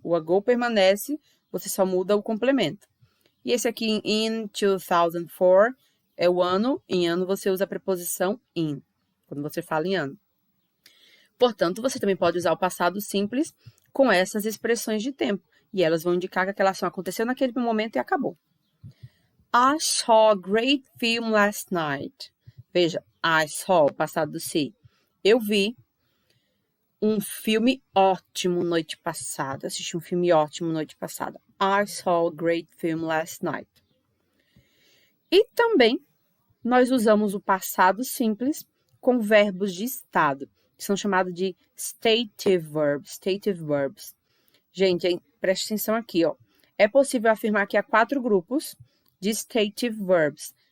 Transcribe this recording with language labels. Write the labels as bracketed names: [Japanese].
[Portuguese] O ago permanece, você só muda o complemento. E esse aqui, in 2004, é o ano. Em ano, você usa a preposição in, quando você fala em ano. Portanto, você também pode usar o passado simples com essas expressões de tempo. E elas vão indicar que aquela ação aconteceu naquele momento e acabou. [English] I saw a great film last night. [Portuguese] Veja, [English] I saw, [Portuguese] o passado do see. Eu vi um filme ótimo noite passada. Assisti um filme ótimo noite passada. [English] I saw a great film last night. [Portuguese] E também, nós usamos o passado simples com verbos de estado, que são chamados de stative verbs. Gente, preste atenção aqui, ó. É possível afirmar que há 4 grupos de stative verbs.